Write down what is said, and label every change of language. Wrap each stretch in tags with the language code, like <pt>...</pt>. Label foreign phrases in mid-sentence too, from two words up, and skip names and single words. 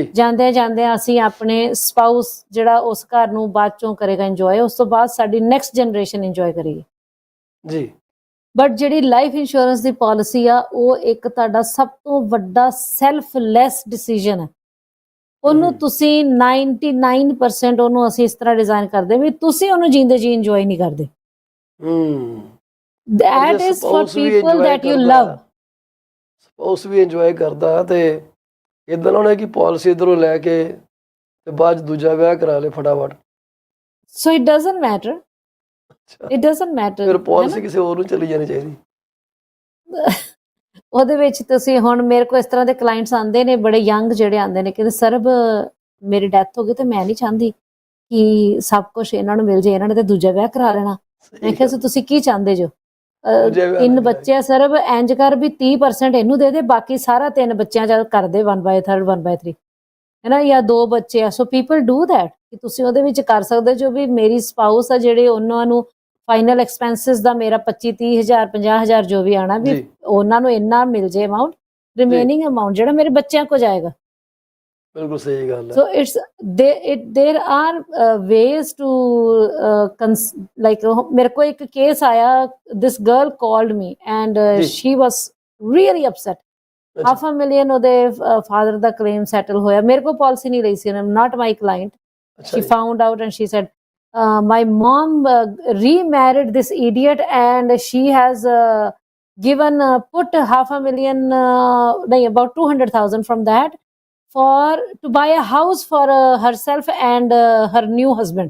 <pa>ਜਾਂਦੇ ਅਸੀਂ ਆਪਣੇ ਸਪਾਊਸ ਜਿਹੜਾ ਉਸ ਘਰ ਨੂੰ ਬਾਅਦ ਚੋਂ ਕਰੇਗਾ ਇੰਜੋਏ, ਉਸ ਤੋਂ ਬਾਅਦ ਸਾਡੀ</pa> <en>next generation</en> <pa>ਇੰਜੋਏ ਕਰੇਗੀ। ਜੀ ਬਟ ਜਿਹੜੀ</pa> <en>life insurance</en> <pa>ਦੀ ਪਾਲਿਸੀ ਆ ਉਹ ਇੱਕ ਤੁਹਾਡਾ ਸਭ ਤੋਂ ਵੱਡਾ</pa> <en>selfless decision</en> <pa>ਹੈ। ਉਹਨੂੰ ਤੁਸੀਂ 99% ਉਹਨੂੰ ਅਸੀਂ ਇਸ ਤਰ੍ਹਾਂ ਡਿਜ਼ਾਈਨ ਕਰਦੇ ਵੀ ਤੁਸੀਂ ਉਹਨੂੰ ਜੀਂਦੇ ਜੀ ਇੰਜੋਏ ਨਹੀਂ ਕਰਦੇ।</pa> <en>That is for people that you love.</en> <pa>ਸਪਾਊਸ ਵੀ ਇੰਜੋਏ ਕਰਦਾ ਤੇ ਇਦਾਂ ਨਾ ਹੋਣਾ ਕਿ ਪਾਲਿਸੀ ਇਧਰੋਂ ਲੈ ਕੇ ਤੇ ਬਾਅਦ ਦੂਜਾ ਵਿਆਹ ਕਰਾ ਲੇ ਫਟਾਫਟ।</pa> <en>So it doesn't matter. It doesn't matter.</en> <pa>ਫਿਰ ਪਾਲਿਸੀ ਕਿਸੇ ਹੋਰ ਨੂੰ ਚਲੀ ਜਾਣੀ ਚਾਹੀਦੀ। ਉਹਦੇ ਵਿੱਚ ਤੁਸੀਂ ਹੁਣ ਮੇਰੇ ਕੋਲ ਇਸ ਤਰ੍ਹਾਂ ਦੇ ਕਲਾਇੰਟਸ ਆਉਂਦੇ ਨੇ, ਬੜੇ ਯੰਗ ਜਿਹੜੇ ਆਉਂਦੇ ਨੇ, ਕਹਿੰਦੇ ਸਰਬ ਮੇਰੀ ਡੈਥ ਹੋ ਗਈ ਤੇ ਮੈਂ ਨਹੀਂ ਚਾਹੁੰਦੀ ਕਿ ਸਭ ਕੁਝ ਇਹਨਾਂ ਨੂੰ ਮਿਲ ਜੇ, ਇਹਨਾਂ ਨੇ ਤੇ ਦੂਜਾ ਵਿਆਹ ਕਰਾ ਲੈਣਾ। ਮੈਂ ਕਿਹਾ ਸੀ ਤੁਸੀਂ ਕੀ ਚਾਹੁੰਦੇ ਜੋ? 3 ਬੱਚੇ ਆ ਸਰਬ, ਇੰਜ ਕਰ ਵੀ 30% ਇਹਨੂੰ ਦੇ ਦੇ, ਬਾਕੀ ਸਾਰਾ 3 ਬੱਚਿਆਂ ਚ ਕਰਦੇ 1/3 1/3 ਹੈ ਨਾ, ਜਾਂ 2 ਬੱਚੇ ਆ।</pa> <en>So people do that</en> <pa>ਕਿ ਤੁਸੀਂ ਉਹਦੇ ਵਿੱਚ ਕਰ ਸਕਦੇ ਜੋ ਵੀ ਮੇਰੀ ਸਪਾਊਸ ਆ ਜਿਹੜੇ ਉਹਨਾਂ ਨੂੰ</pa> <en>final expenses</en> <pa>ਦਾ ਮੇਰਾ 25-30,000 50,000 ਜੋ ਵੀ ਆਣਾ ਵੀ ਉਹਨਾਂ ਨੂੰ ਇੰਨਾ ਮਿਲ ਜੇ ਅਮਾਊਂਟ,</pa> <en>remaining amount</en> <pa>ਜਿਹੜਾ ਮੇਰੇ ਬੱਚਿਆਂ ਕੋ ਜਾਏਗਾ। ਬਿਲਕੁਲ ਸਹੀ ਗੱਲ ਹੈ।</pa> <en>ਸੋ there are ways to like</en> <pa>ਮੇਰੇ ਕੋ ਇੱਕ ਕੇਸ ਆਇਆ,</pa> <en>this girl called me and she was really upset.</en> <pa>$500,000 ਉਹਦੇ ਫਾਦਰ ਦਾ ਕਲੇਮ ਸੈਟਲ ਹੋਇਆ, ਮੇਰੇ ਕੋ ਪਾਲਿਸੀ ਨਹੀਂ ਰਹੀ ਸੀ,</pa> <en>not my client. She found out and she said my mom remarried this idiot and she has given put $500,000 about 200,000 from that to buy a house for herself and her new husband.</en>